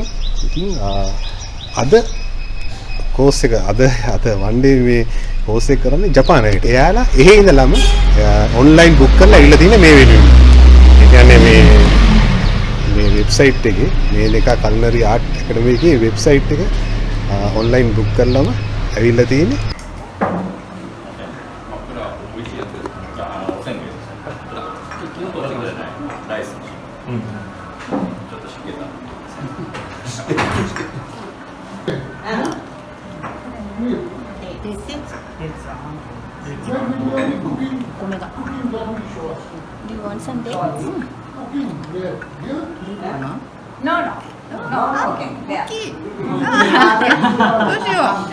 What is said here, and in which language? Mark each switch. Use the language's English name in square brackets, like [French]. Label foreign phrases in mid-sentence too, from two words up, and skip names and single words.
[Sinhala] ඉතින් අද කෝස් එක අද [English] one day [Sinhala] මේ කෝස් එක කරන්නේ ජපානයේට. එයාලා එහෙ ඉඳලම [English] online book [Sinhala] කරලා ඉල්ල තියෙන මේ වෙනුවෙන්. ඒ කියන්නේ මේ වෙබ්සයිට් එකේ මේ එක කල්නරි ආර්ට් ඇකඩමි එකේ වෙබ්සයිට් එක [English] online book [Sinhala] කරලාම ඇවිල්ලා තියෙන්නේ. [Japanese] ライス。ちょっとしけた。 [English] This is omega. Do you want some dates? No. Okay. There. Sure.